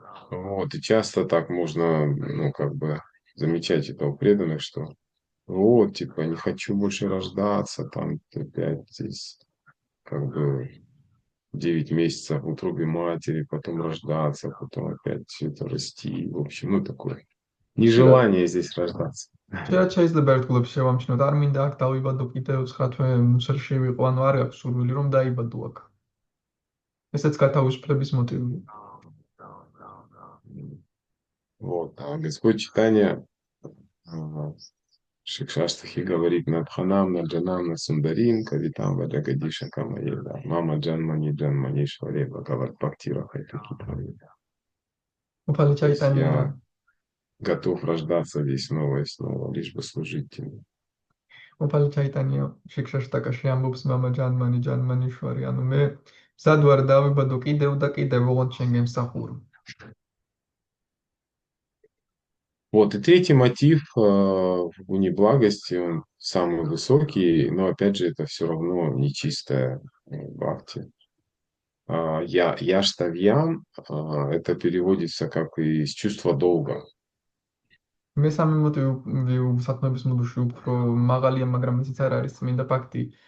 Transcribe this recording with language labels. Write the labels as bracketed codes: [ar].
[ru] Вот, и часто так можно, ну, как бы замечать это у преданных, что вот, типа, не хочу больше рождаться, там, опять здесь, как бы, 9 месяцев в утробе матери, потом рождаться, потом опять все это расти. В общем, ну, такое нежелание здесь рождаться. [ka] შეიძლება შეიძლება ერთგულებს შევამჩნიოთ, არ მინდა აქ დავიბადო კიდევ 9 თვე მუსერში ვიყო, ანუ არ აქვს სურვილი რომ დაიბადო აქ. ესეც გათავისუფლების მოტივია. [ru] Вот, а Господь читания Шикшаштахи говорит [sa] Надханам, Наджанам, Насундарим, Кавитам, Ваджагадиша, Камаеда, Мама Джанмани, Джанмани, Шваре, Бхагават Бхактира, Хайтаки, [ka] უფალი [ru] То есть [ka] ჩაიტანია [ru] я готов рождаться здесь снова и снова, лишь бы служить тебе. [ka] უფალი ჩაიტანია შიქშაშტაკაში ამბობს [sa] მამა ჯანმანი ჯანმანიშვარი, [ka] ანუ მე მზად ვარ დავიბადო კიდევ და კიდევ, ოღონდ შენ გემსახურო. [ru] Вот, и третий мотив в гуне благости, он самый высокий, но опять же это все равно нечистая бхакти. Яштавьям, это переводится как из чувства долга. [ka] მესამე მოტივი სათნოების მოდულში უფრო მაღალია, მაგრამ ისიც არ არის წმინდა ფაქტი.